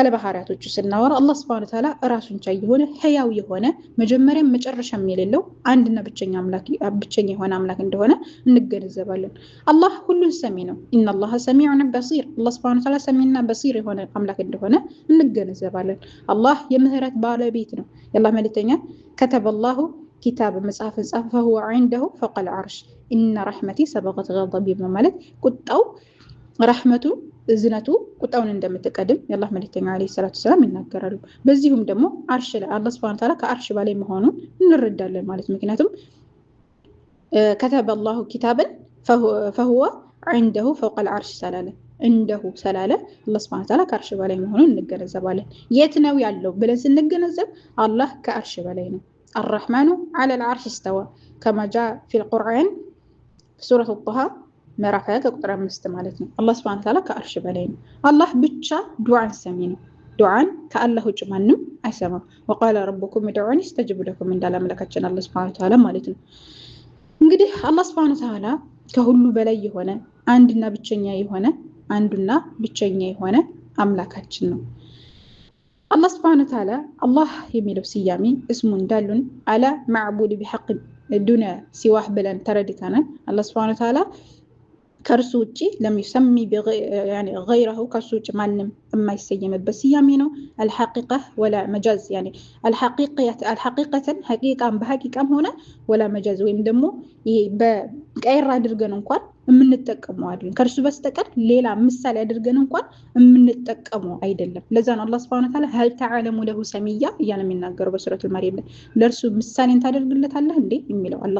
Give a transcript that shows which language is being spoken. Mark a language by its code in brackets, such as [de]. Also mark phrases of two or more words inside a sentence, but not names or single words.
[am] ባህሪያቶቹ ስናወራ አላህ [ar] سبحانه وتعالى [am] ራሱን ቻይ የሆነ ሕያው የሆነ መጀመሪያም መጨረሻም የሌለው አንድና ብቸኛ የሆነ አምላክ እንደሆነ እንገነዘባለን። አላህ ሁሉን ሰሚ ነው። [ar] إن الله سميع بصير [am] አላህ [ar] سبحانه وتعالى [am] ሰሚና በሲር የሆነ አምላክ እንደሆነ እንገነዘባለን። አላህ የምህረት ባለቤት ነው። የአላህ መልእክተኛ [ar] كتب الله كتاب [am] መጽሐፍን ጻፈ [ar] فهو عنده فوق العرش إن رحمتي سبقت غضبي [am] በማለት ቁጣው ረህመቱ እዝነቱ ቁጣውን እንደምትቀድም የአላህ መልእክተኛ [ar] عليه الصلاة السلام [am] ይናገራሉ። በዚሁም ደግሞ አርሽ ላይ አላህ [ar] سبحانه وتعالى [am] ከአርሽ በላይ መሆኑን እንረዳለን ማለት ምክንያቱም [ar] كتب الله كتابا فهو عنده فوق العرش سلاله عنده سلاله [am] አላህ [ar] سبحانه وتعالى [am] ከአርሽ በላይ መሆኑን እንገነዘባለን። የት ነው ያለው ብለን ስንገነዘብ አላህ ከአርሽ በላይ ነው። [ar] الرحمن على العرش استوى كما جاء في القرآن سورة الطه [am] ምዕራፍ 20 ከቁጥር 5 ማለት ነው። አላህ [ar] سبحانه وتعالى [am] ከአርሽ በላይ ነው። አላህ ብቻ ዱዓን ሰሚ ነው። ዱዓን ከአላህ ውጭ ማንም አይሰማም። [ar] وقال ربكم ادعوني أستجب لكم [am] እንዳለ አምላካችን አላህ [ar] سبحانه وتعالى [am] ማለት ነው። እንግዲህ አላህ [ar] سبحانه وتعالى [am] ከሁሉ በላይ የሆነ አንዱና ብቸኛ የሆነ አምላካችን ነው። አላህ [ar] سبحانه وتعالى [am] አላህ የሚለው ስያሜ እስሙ እንዳሉን [ar] إله معبود بحق دون سواه [am] ብለን ተረድተናል። አላህ [ar] سبحانه وتعالى [am] ከእርሱ ውጭ ለሚሰሚ [ar] يعني غيره [am] ከእርሱ ውጭ ማንም የማይሰየምበት ስያሜ ነው። አልሐቂቃ [ar] ولا مجاز يعني الحقيقة حقيقة [am] በሐቂቃም ሆነ [ar] ولا مجاز [am] ወይም ደግሞ ይሄ በቀይራ አድርገን እንኳን የምንጠቀመው አይደለም። ከእርሱ በስተቀር ሌላ ምሳሌ አድርገን እንኳን የምንጠቀመው አይደለም። ለዛ ነው አላህ [ar] سبحانه وتعالى هل تعلم له سميا [am] እያለ የሚናገረው በሱረቱል መርየም ላይ ለእርሱ ምሳሌን ታደርግለታለህ እንዴ የሚለው አላህ